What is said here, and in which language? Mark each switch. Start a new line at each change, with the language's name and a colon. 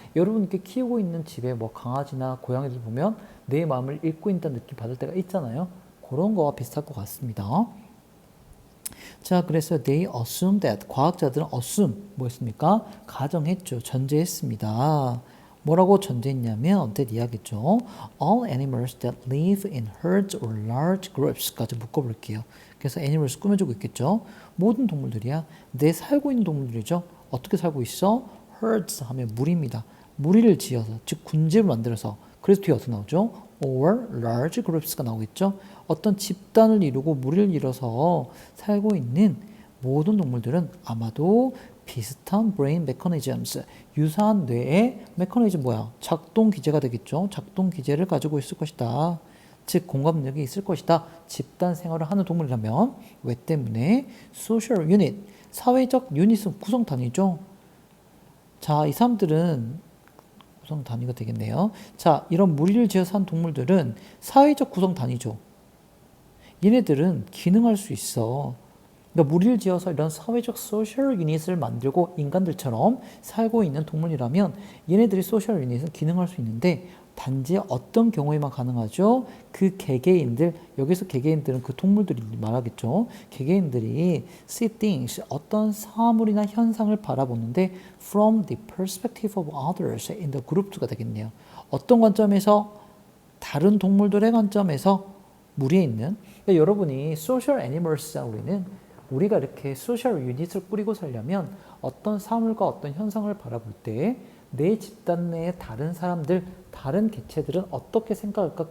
Korean: 여러분 이렇게 키우고 있는 집에 뭐 강아지나 고양이들 보면 내 마음을 읽고 있다는 느낌 받을 때가 있잖아요. 그런 거와 비슷할 것 같습니다. 자, 그래서
English: they assume that
Korean: 과학자들은 assume 뭐였습니까? 가정했죠. 전제했습니다. 뭐라고 전제했냐면
English: that
Korean: 이야기죠.
English: All animals that live in herds or large groups
Korean: 까지 묶어볼게요. 그래서 animals 꾸며주고 있겠죠. 모든 동물들이야. 내 살고 있는 동물들이죠. 어떻게 살고 있어? herds 하면 무리입니다. 무리를 지어서 즉 군집을 만들어서 그래서 뒤에 어떻게 나오죠?
English: or large groups가
Korean: 나오겠죠. 어떤 집단을 이루고 무리를 이뤄서 살고 있는 모든 동물들은 아마도 비슷한
English: brain mechanisms,
Korean: 유사한 뇌의 메커니즘 뭐야? 작동 기제가 되겠죠. 작동 기제를 가지고 있을 것이다. 즉 공감 능력이 있을 것이다. 집단 생활을 하는 동물이라면 왜 때문에
English: social unit,
Korean: 사회적 유닛은 구성 단위죠. 자, 이 사람들은 구성 단위가 되겠네요. 자, 이런 무리를 지어 산 동물들은 사회적 구성 단위죠. 얘네들은 기능할 수 있어. 그러니까 무리를 지어서 이런 사회적 소셜 유닛을 만들고 인간들처럼 살고 있는 동물이라면 얘네들이 소셜 유닛은 기능할 수 있는데 단지 어떤 경우에만 가능하죠? 그 개개인들, 여기서 개개인들은 그 동물들이 말하겠죠.
English: 개개인들이 see things,
Korean: 어떤 사물이나 현상을 바라보는데
English: from the perspective of others in the group가
Korean: 되겠네요. 어떤 관점에서? 다른 동물들의 관점에서 무리에 있는. 그러니까 여러분이
English: social animals
Korean: 잖아. 우리가 이렇게 소셜 유닛을 꾸리고 살려면 어떤 사물과 어떤 현상을 바라볼 때 내 집단 내의 다른 사람들, 다른 개체들은 어떻게 생각할까?